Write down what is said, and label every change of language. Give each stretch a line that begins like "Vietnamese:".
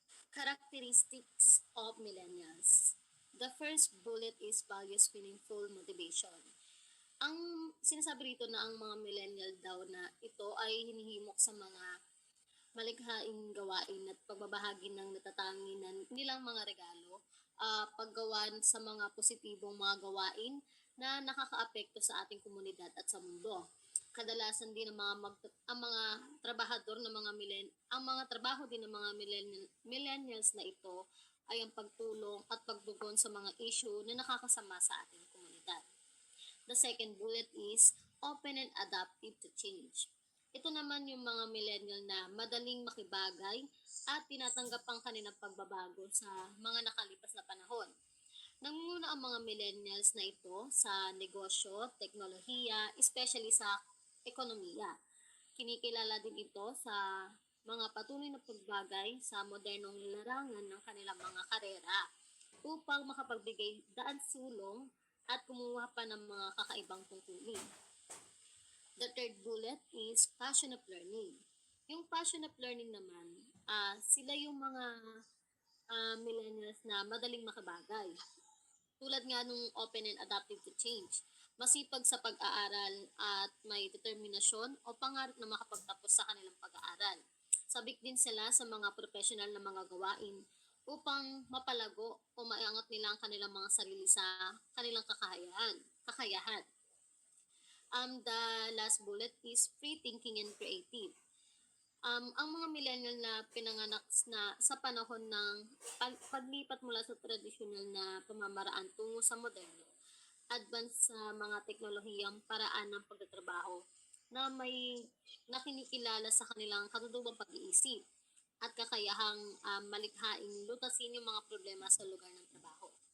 English: Characteristics of millennials. The first bullet is values meaningful motivation.
Filipino: Ang sinasabi rito na ang mga millennial daw na ito ay hinihimok sa mga malikhaing gawain at pagbabahagi ng natatangi nilang mga regalo, paggawa sa mga positibong mga gawain na nakakaapekto sa ating komunidad at sa mundo. Kadalasan din ang mga trabahador ng mga ang mga trabaho din ng mga millennials na ito ay ang pagtulong at pagtugon sa mga issue na nakakasama sa ating komunidad.
English: The second bullet is open and adaptive to change.
Filipino: Ito naman yung mga millennial na madaling makibagay at tinatanggap ang kanilang pagbabago sa mga nakalipas na panahon. Nangunguna ang mga millennials na ito sa negosyo, teknolohiya, especially sa ekonomiya. Kinikilala din ito sa mga patuloy na pagbagay sa modernong larangan ng kanilang mga karera upang makapagbigay daan sulong at kumuha pa ng mga kakaibang tungkulin.
English: The third bullet is passion of learning.
Filipino: Yung passion of learning naman, sila yung mga millennials na madaling makabagay. Tulad nga nung
English: open and adaptive to change.
Filipino: Masipag sa pag-aaral at may determinasyon o pangarap na makapagtapos sa kanilang pag-aaral. Sabik din sila sa mga professional na mga gawain upang mapalago o maiangat nila ang kanilang mga sarili sa kanilang kakayahan.
English: The last bullet is free thinking and creative.
Filipino: Ang mga millennial na pinanganak na sa panahon ng paglipat mula sa tradisyonal na pamamaraan tungo sa moderno, advance sa mga teknolohiyang paraan ng pagtatrabaho na may nakinikilala sa kanilang katutubang pag-iisip at kakayahang malikhaing lutasin yung mga problema sa lugar ng trabaho.